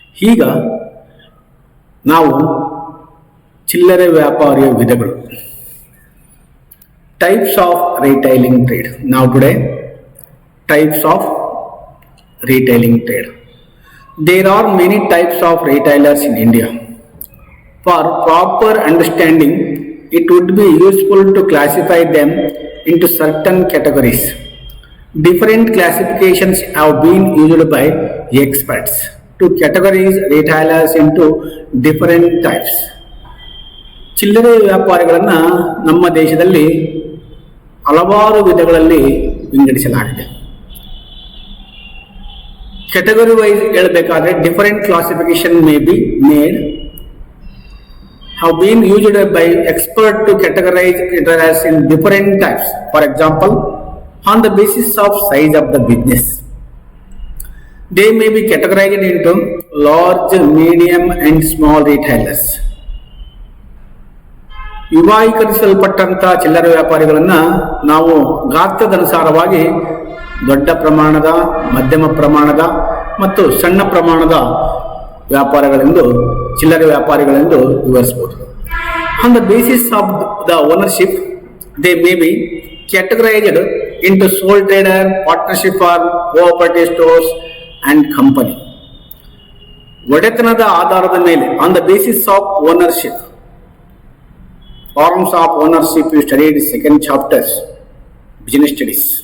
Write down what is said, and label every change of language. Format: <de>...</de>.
<kn>ಈಗ ನಾವು ಚಿಲ್ಲರೆ ವ್ಯಾಪಾರಿಯ ವಿಧಗಳು,</kn> <en>Types of retailing trade. ನಾವು today types of retailing trade. There are many types of retailers in India. For proper understanding, it would be useful to classify them into certain categories. Different classifications have been used by experts to categorize retailers into different types.</en> <kn>ಚಿಲ್ಲರೆ ವ್ಯಾಪಾರಿಗಳನ್ನು ನಮ್ಮ ದೇಶದಲ್ಲಿ ಹಲವಾರು ವಿಧಗಳಲ್ಲಿ ವಿಂಗಡಿಸಲಾಗಿದೆ.</kn> <en>Category wise ಹೇಳಬೇಕಾದ್ರೆ different classification may be made, have been used by expert to categorize retailers in different types. For example, on the basis of size of the business, they may be categorized into large, medium and small retailers.</en> <kn>ವಿಭಾಗೀಕರಿಸಲ್ಪಟ್ಟಂತ ಚಿಲ್ಲರೆ ವ್ಯಾಪಾರಿಗಳನ್ನ ನಾವು ಗಾತ್ರದನುಸಾರವಾಗಿ ದೊಡ್ಡ ಪ್ರಮಾಣದ, ಮಧ್ಯಮ ಪ್ರಮಾಣದ ಮತ್ತು ಸಣ್ಣ ಪ್ರಮಾಣದ ವ್ಯಾಪಾರಗಳೆಂದು, ಚಿಲ್ಲರೆ ವ್ಯಾಪಾರಿಗಳೆಂದು ವಿವರಿಸಬಹುದು.</kn> <en>On the basis of the ownership, they may be categorized into sole trader, partnership firm, cooperative stores and company.</en> <kn>ಒಡೆತನದ ಆಧಾರದ ಮೇಲೆ,</kn> <en>On the basis of ownership, forms of ownership you studied second chapters, business studies.</en>